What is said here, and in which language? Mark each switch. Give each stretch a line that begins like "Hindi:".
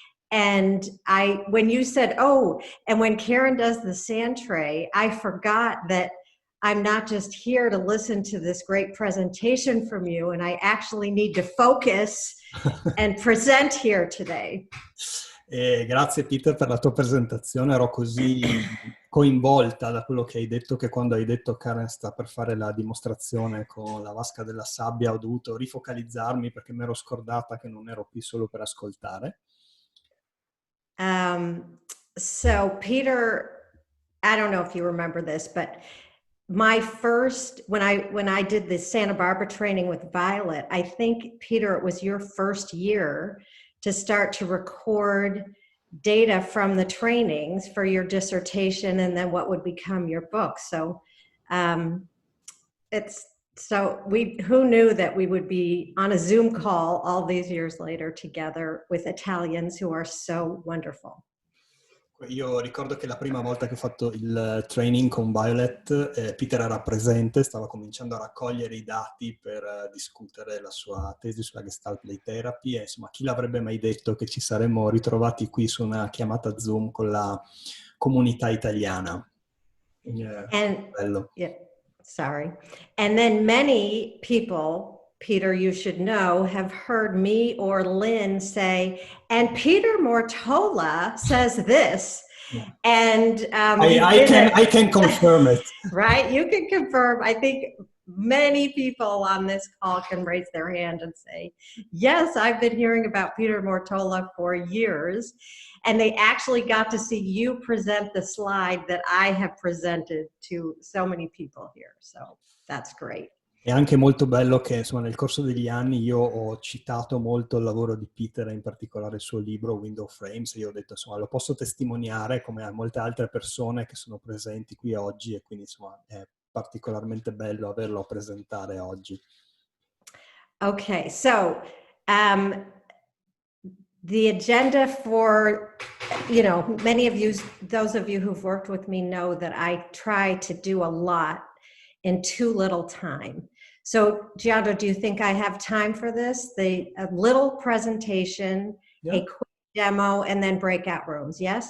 English: And when you said, oh, and when Karen does the sand tray, I forgot that I'm not just here to listen to this great presentation from you, and I actually need to focus and present here today.
Italian: Grazie Peter per la tua presentazione, ero così coinvolta da quello che hai detto che quando hai detto Karen sta per fare la dimostrazione con la vasca della sabbia ho dovuto rifocalizzarmi perché mi ero scordata che non ero qui solo per ascoltare.
English: So Peter, I don't know if you remember this, but my first, when I did the Santa Barbara training with Violet, I think, Peter, it was your first year to start to record data from the trainings for your dissertation and then what would become your book. So who knew that we would be on a Zoom call all these years later together with Italians who are so wonderful.
Italian: Io ricordo che la prima volta che ho fatto il training con Violet, Peter era presente, stava cominciando a raccogliere i dati per discutere la sua tesi sulla Gestalt play therapy e insomma chi l'avrebbe mai detto che ci saremmo ritrovati qui su una chiamata Zoom con la comunità italiana. Bello.
English: Yeah, sorry. And then many people, Peter, you should know, have heard me or Lynn say, and Peter Mortola says this, and I can confirm it. Right, you can confirm. I think many people on this call can raise their hand and say, yes, I've been hearing about Peter Mortola for years, and they actually got to see you present the slide that I have presented to so many people here, so that's great.
Italian: È anche molto bello che insomma, nel corso degli anni io ho citato molto il lavoro di Peter, in particolare il suo libro Window Frames, e io ho detto insomma lo posso testimoniare come a molte altre persone che sono presenti qui oggi e quindi insomma è particolarmente bello averlo a presentare oggi.
English: Okay, so the agenda for, many of you, those of you who've worked with me know that I try to do a lot in too little time. So, Giando, do you think I have time for this? A little presentation, a quick demo, and then breakout rooms, yes?